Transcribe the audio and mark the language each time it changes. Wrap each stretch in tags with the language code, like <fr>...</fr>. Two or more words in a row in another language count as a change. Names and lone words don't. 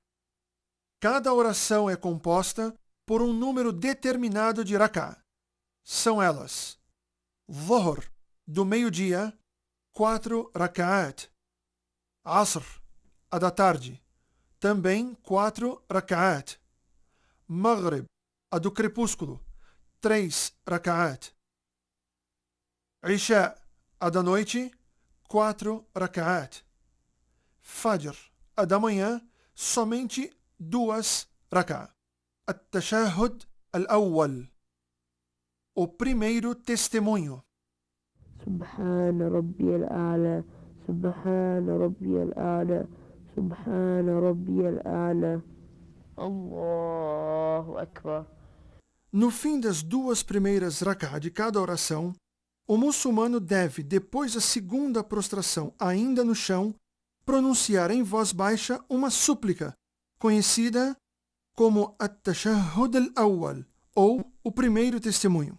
<pt>Cada oração é composta por um número determinado de rak'a. São elas: Dhuhr, do meio-dia, 4 rak'at. Asr, a da tarde, também 4 rak'at. Maghrib, a do crepúsculo, 3 rak'at. Isha, a da noite, 4 rak'at. Fajr, a da manhã, somente 2 rak'at.</pt> <ar>التشهد الأول,</ar> <pt>o primeiro testemunho.</pt> <ar>سبحان ربي الأعلى سبحان ربي الأعلى سبحان ربي الأعلى الله أكبر.</ar> <pt>No fim das duas primeiras rak'ah de cada oração, o muçulmano deve, depois da segunda prostração, ainda no chão, pronunciar em voz baixa uma súplica, conhecida como</pt> <ar>التشهد الأول,</ar> <pt>ou o primeiro testemunho.</pt>